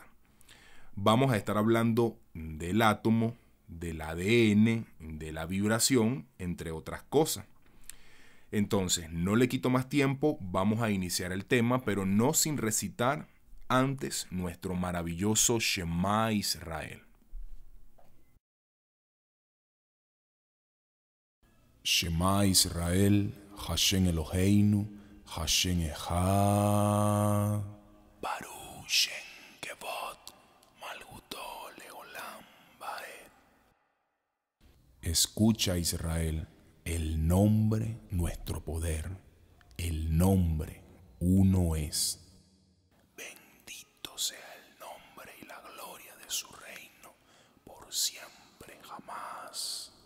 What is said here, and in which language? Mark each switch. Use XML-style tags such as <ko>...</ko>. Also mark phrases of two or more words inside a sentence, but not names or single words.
<es>Vamos a estar hablando del átomo, del ADN, de la vibración, entre otras cosas. Entonces, no le quito más tiempo, vamos a iniciar el tema, pero no sin recitar antes nuestro maravilloso Shema Israel.</es> <he>שמע ישראל, השם אלוהינו, השם אחד, ברוך שם כבוד, מלכותו לעולם ועד.</he> <es>Escucha, Israel, el nombre, nuestro poder, el nombre, uno es. Bendito sea el nombre y la gloria de su reino, por siempre, jamás.</es>